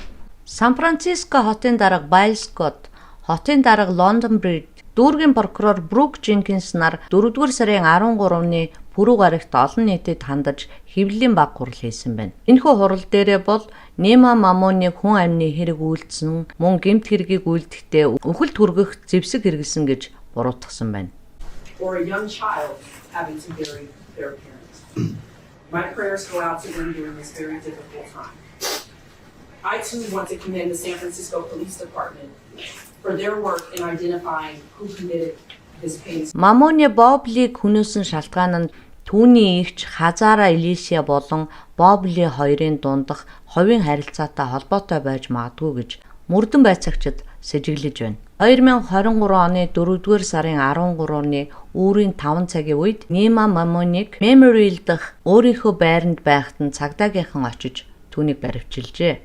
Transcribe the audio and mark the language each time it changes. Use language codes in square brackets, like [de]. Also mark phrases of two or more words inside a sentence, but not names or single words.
[mn] Сан Франциско хотын дарга Байл Скотт, хотын дарга Лондон Брид, дүүргийн прокурор Брук Женкинс нар 4-р сарын 13-ны Пүрэв гарагт олон нийтэд хандаж хэвлэлийн баг хурал хийсэн байна. Энэхүү хурал дээрээ бол Нема Мамоныг хүн амны хэрэг үйлдсэн, мөн гэмт хэргийг үйлдэхдээ үхэлд хүргэх зэвсэг хэрэглэсэн гэж буруутгасан байна. [en] Or a young child having to bury their parents. My prayers go out to them during this very difficult time. I too want to commend the San Francisco Police Department for their work in identifying who committed this heinous. [mn] Мамоны Боблиг хүнөөсөн шалтгаан нь түүний эгч Хазара Элисия болон Бобли хоёрын дундах ховийн харилцаатай холбоотой байж магадгүй гэж мөрдөн байцаагчид сэжиглэж байна. 2023 оны 4-р сарын 13-ны үүрийн 5 цагийн үед Нема Мамоныг Memorial дах өөрийнхөө байранд байхад нь цагдаагийнхан очиж түүнийг баривчилжээ.